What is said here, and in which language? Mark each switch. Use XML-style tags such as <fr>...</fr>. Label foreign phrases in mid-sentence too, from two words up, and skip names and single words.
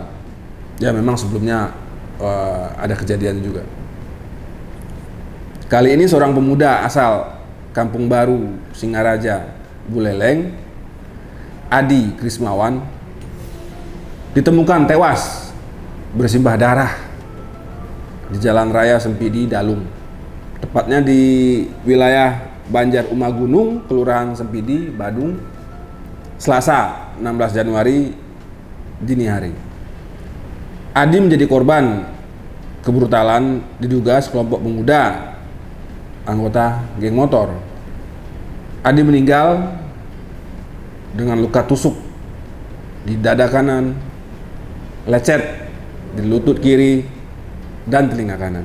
<id>Ya memang sebelumnya ada kejadian juga. Kali ini seorang pemuda asal Kampung Baru, Singaraja, Buleleng, Adi Krismawan, ditemukan tewas bersimbah darah di Jalan Raya Sempidi, Dalung. Tepatnya di wilayah Banjar Umagunung, Kelurahan Sempidi, Badung, Selasa 16 Januari dini hari. Adi menjadi korban kebrutalan diduga sekelompok pemuda anggota geng motor. Adi meninggal dengan luka tusuk di dada kanan, lecet di lutut kiri, dan telinga kanan.</id>